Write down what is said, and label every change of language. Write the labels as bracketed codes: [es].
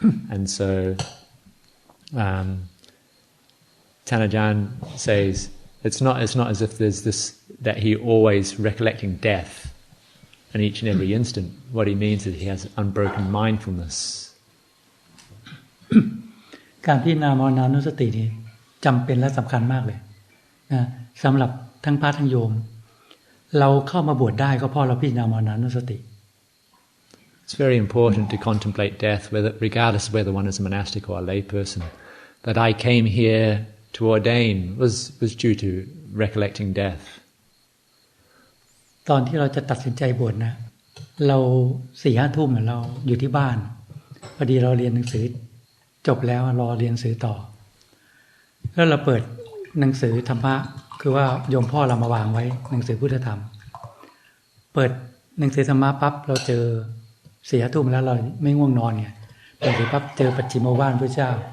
[en] And so Tanajan says it's not as if there's this that he always recollecting death in each and every instant. What he means is he has unbroken mindfulness. [th] การพิจารณามรณานุสตินี่จำเป็นและสำคัญมากเลยนะสำหรับทั้งพระทั้งโยมเราเข้ามาบวชได้ก็เพราะเราพิจารณามรณานุสติ [en] It's very important to contemplate death, regardless of whether one is a monastic or a lay person. That I came here to ordain was due to recollecting death. [th] ตอนที่เราจะตัดสินใจบวชนะเรา 4-5 ทุ่มเราอยู่ที่บ้านพอดีเราเรียนหนังสือจบแล้วรอเรียนหนังสือต่อแล้วเราเปิดหนังสือธรรมะคือว่าโยมพ่อเรามาวางไว้หนังสือพุทธธรรมเปิดหนังสือธรรมะปั๊บเราเจอ 4-5 ทุ่มแล้วเราไม่ง่วงนอนไงเปิดปั๊บเจอปัจฉิมโอวาทพระเจ้า